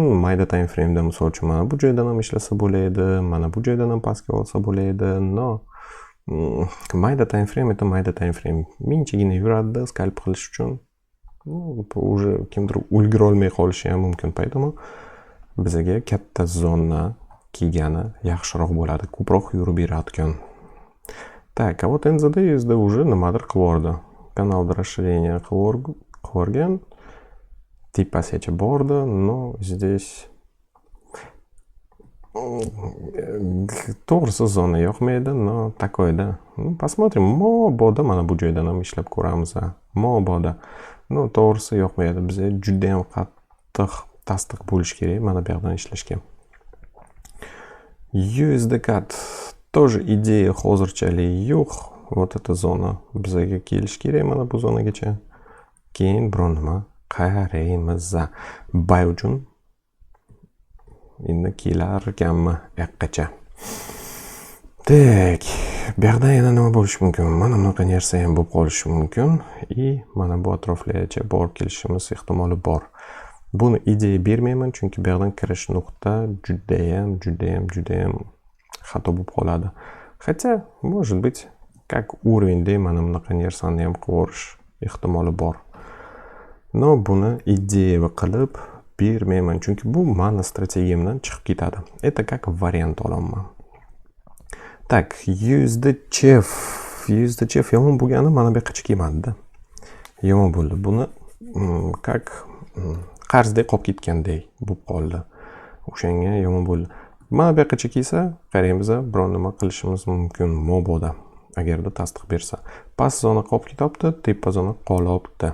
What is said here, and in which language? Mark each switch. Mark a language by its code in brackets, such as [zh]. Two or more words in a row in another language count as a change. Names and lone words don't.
[uz] Mayda [en] time frame'da [uz] misol uchun mana bu joydan ham ishlasa bo'ladi, mana bu joydan ham pastga olsa bo'ladi. Mayda [en] time frame [uz] это mayda [en] time frame. [uz] Minchagina yuradi scalp qilish uchun. Уже kimdir ulgura olmay qolishi ham mumkin. Поэтому bizga katta zona kelgani yaxshiroq bo'ladi. Ko'proq yurib beradigan. [ru] Так, а вот NZD USD уже [uz] nimadir qilib bordi. Kanalda расширение qilib borgan. Tepasigacha bordi, здесь to'g'risi zona yo'qmaydi, такой-da. Посмотрим, mabodo mana bu joydan ham ishlab ko'ramiz. Mabodo. To'g'risi yo'qmaydi. Bizga juda ham qattiq tasdiq bo'lish kerak mana bu yerdan ishlashga. USD CAD тоже ideya hozirchalik yo'q. [ru] Вот эта [uz] zona bizga kelish kerak mana bu zonagacha. Keyin biron nima qaraymiz. Buy uchun endi kelar ekanmi yoqqacha. Так, bu yoqda yana nima bo'lishi mumkin? Mana bunaqa narsa ham bo'lib qolishi mumkin. Mana bu atroflargacha borib kelishimiz ehtimoli bor. Buni ideya bermayman, chunki bu yoqdan kirish nuqta judayam xato bo'lib qoladi. [ru] Хотя, может быть, как [uz] уровеньda mana bunaqa narsani ham qilib ehtimoli bor. No, buni ideya qilib bermayman, chunki bu mani strategiyamdan chiqib ketadi. [ru] Это как [uz] variant olaman. Так, use the chef yomon bo'lgani mana bu yoqqa kelmadi-da. Yomon bo'ldi. Buni как qarzdek qolib ketgandek bo'lib qoldi. O'shanga yomon bo'ldi. Mana bu yoqqa kelsa, qaraymiz, biron nima qilishimiz mumkin mobodo. Agarda tasdiq bersa. Past zona qolib ketyapti, tepa zona qolibdi.